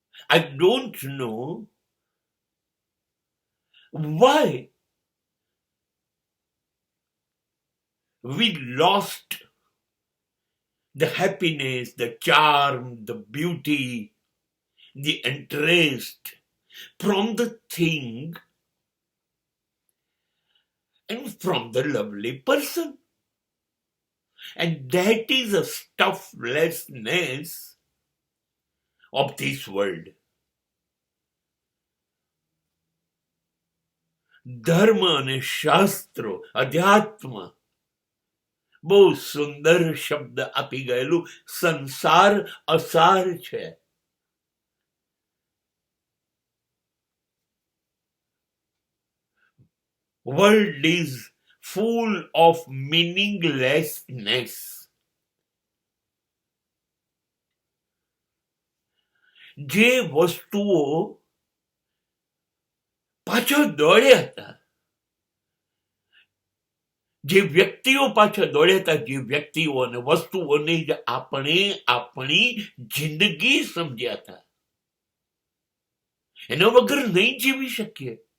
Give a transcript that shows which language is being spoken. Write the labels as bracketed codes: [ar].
[en] I don't know why we lost the happiness, the charm, the beauty, the interest from the thing and from the lovely person. And that is a stufflessness of this world. [gu] ધર્મ અને શાસ્ત્રો, અધ્યાત્મ બહુ સુંદર શબ્દ આપી ગયેલું. સંસાર અસાર છે. [en] World is full of meaninglessness. [gu] જે વસ્તુઓ પાછળ દોડ્યા હતા, જે વ્યક્તિઓ પાછળ દોડ્યા હતા, જે વ્યક્તિઓ અને વસ્તુઓને જ આપણે આપણી જિંદગી સમજ્યા હતા, એના વગર નહીં જીવી શકીએ.